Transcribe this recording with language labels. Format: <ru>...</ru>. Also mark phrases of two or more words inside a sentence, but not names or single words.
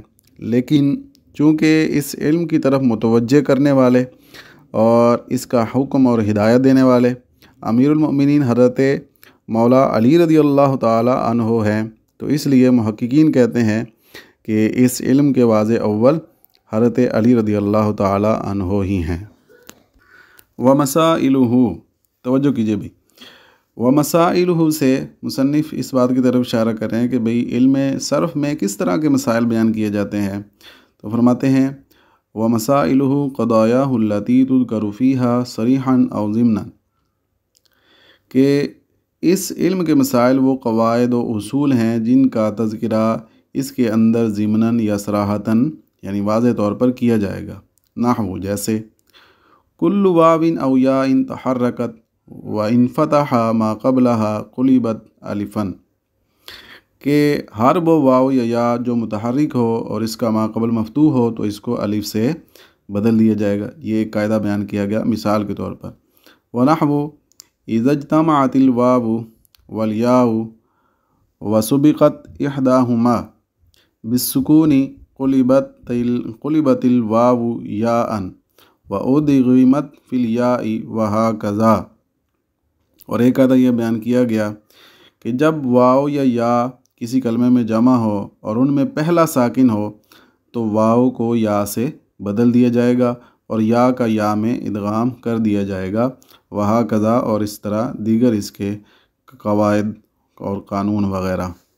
<ur>لیکن چونکہ اس علم کی طرف متوجہ کرنے والے اور اس کا حکم اور ہدایت دینے والے امیر المومنین حضرت مولا علی</ur> <ar>رضي الله تعالى عنه</ar> <ur>ہیں، تو اس لیے محققین کہتے ہیں کہ اس علم کے واضع اول حضرت علی</ur> <ar>رضي الله تعالى عنه</ar> <ur>ہی ہیں.</ur> <ar>ومسائله,</ar> <ur>توجہ کیجیے بھی,</ur> <ar>ومسائله</ar> <ur>سے مصنف اس بات کی طرف اشارہ کر رہے ہیں کہ بھائی علم صرف میں کس طرح کے مسائل بیان کیے جاتے ہیں. تو فرماتے ہیں</ur> <ar>ومسائله قضاياه التي تذكر فيها صريحا أو ضمنا,</ar> <ur>کہ اس علم کے مسائل وہ قواعد و اصول ہیں جن کا تذکرہ اس کے اندر ضمناً یا صراحتاً یعنی واضح طور پر کیا جائے گا.</ur> <ar>نحو، جیسے كل واو أو ياء تحركت وانفتح ما قبلها قلبت ألفا,</ar> <ur>کہ ہر وہ واو یا جو متحرک ہو اور اس کا</ur> <ar>ما قبل</ar> <ur>مفتوح ہو تو اس کو الف سے بدل دیا جائے گا. یہ ایک قاعدہ بیان کیا گیا مثال کے طور پر.</ur> <ar>ونحو إذا اجتمعت الواو والياء وسبقت إحداهما بالسكون قلبت الواو ياء وأدغمت في الياء وهكذا.</ar> <ur>اور ایک قاعدہ یہ بیان کیا گیا کہ جب واو یا کسی کلمے میں جمع ہو اور ان میں پہلا ساکن ہو تو واو کو یا سے بدل دیا جائے گا اور یا کا یا میں ادغام کر دیا جائے گا और या का या में इदगाम कर दिया जाएगा।</ur> <ar>وهكذا,</ar> <ur>اور اس طرح دیگر اس کے قواعد اور قانون وغیرہ.</ur>